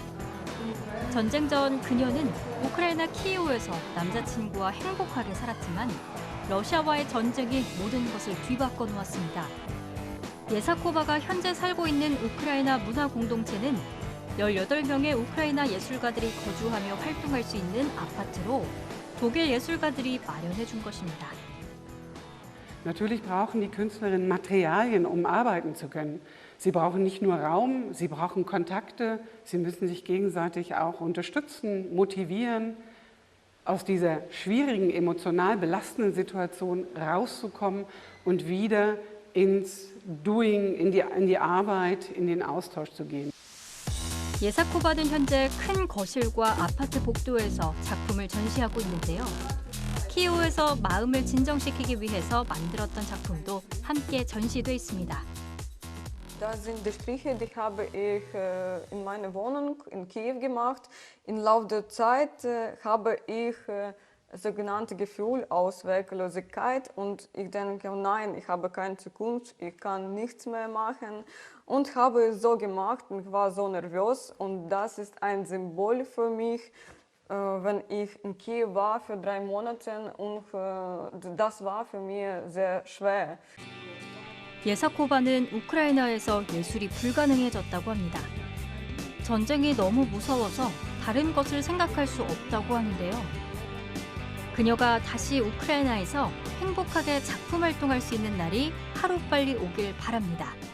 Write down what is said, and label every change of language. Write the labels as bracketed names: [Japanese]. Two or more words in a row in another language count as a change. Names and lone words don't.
[Korean] 전쟁 전 그녀는 우크라이나 키이우에서 남자친구와 행복하게 살았지만 러시아와의 전쟁이 모든 것을 뒤바꿔 놓았습니다. 예사코바가 현재 살고 있는 우크라이나 문화 공동체는 18명의 우크라이나 예술가들이 거주하며 활동할 수 있는 아파트로 독일 예술가들이 마련해 준 것입니다. [German] Natürlich brauchen die Künstlerinnen Materialien, um arbeiten zu können. Sie brauchen nicht nur Raum, sie brauchen Kontakte, sie müssen sich gegenseitig auch unterstützen, motivieren, aus dieser schwierigen, emotional belastenden Situation rauszukommen und wieder ins Doing, in die Arbeit, in den Austausch zu gehen. [Korean] 예사코바는 현재 큰 거실과 아파트 복도에서 작품을 전시하고 있는데요. 키이우에서 마음을 진정시키기 위해서 만들었던 작품도 함께 전시돼 있습니다. [German] Das sind die Striche, die habe ich in meiner Wohnung in Kiew gemacht. Im Laufe der Zeit habe ich sogenannte Gefühl Ausweglosigkeit und ich denke, nein, ich habe keine Zukunft, ich kann nichts mehr machen und habe es so gemacht und ich war so nervös und das ist ein Symbol für mich. Wenn ich in Kiew war für 3 Monate und das war für mich sehr schwer. [Korean] 예사코바는 우크라이나에서 예술이 불가능해졌다고 합니다. 전쟁이 너무 무서워서 다른 것을 생각할 수 없다고 하는데요. 그녀가 다시 우크라이나에서 행복하게 작품 활동할 수 있는 날이 하루빨리 오길 바랍니다.